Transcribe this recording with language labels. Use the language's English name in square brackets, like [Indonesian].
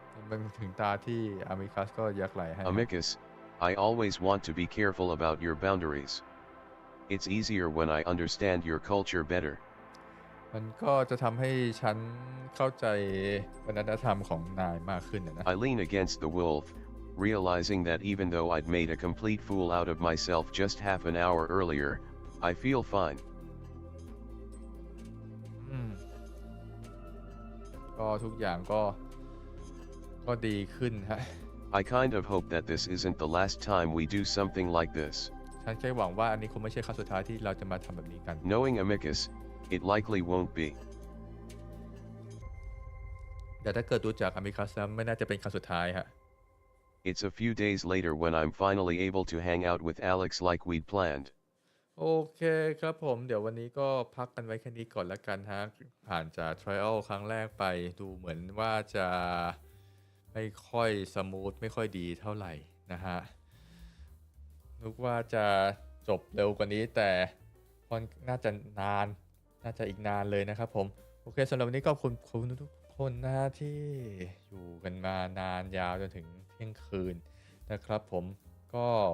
[Thai] มันถึงตาที่อามิคัสก็ยักไหล่ให้ [English] Amicus, I always want to be careful about your boundaries. It's easier when I understand your culture better. [Thai] มันก็จะทำให้ฉันเข้าใจวัฒนธรรมของนายมากขึ้นนะ [English] I lean against the wolf, realizing that even though I'd made a complete fool out of myself just half an hour earlier, I feel fine. [Thai] ก็ทุกอย่างก็ดีขึ้นฮะ [English] I kind of hope that this isn't the last time we do something like this. [Thai] ฉันแค่หวังว่าอันนี้คงไม่ใช่ครั้งสุดท้ายที่เราจะมาทำแบบนี้กัน [English] Knowing Amicus, it likely won't be. [Thai] แต่ถ้าเกิดดูจากอามิคัสแล้วไม่น่าจะเป็นครั้งสุดท้ายฮะ [English] It's a few days later when I'm finally able to hang out with Alex like we'd planned. [Thai] โอเคครับผมเดี๋ยววันนี้ก็พักกันไว้แค่นี้ก่อนละกันฮะผ่านจาก trial ครั้งแรกไปดูเหมือนว่าจะไม่ค่อยสมูทไม่ค่อยดีเท่าไหร่นะฮะ นึกว่าจะจบเร็วกว่านี้แต่มันน่าจะอีกนานเลยนะครับผมโอเคสำหรับวันนี้ก็ขอบคุณทุกคนนะฮะที่อยู่กันมานานยาวจนถึงเที่ยงคืนนะครับผมก็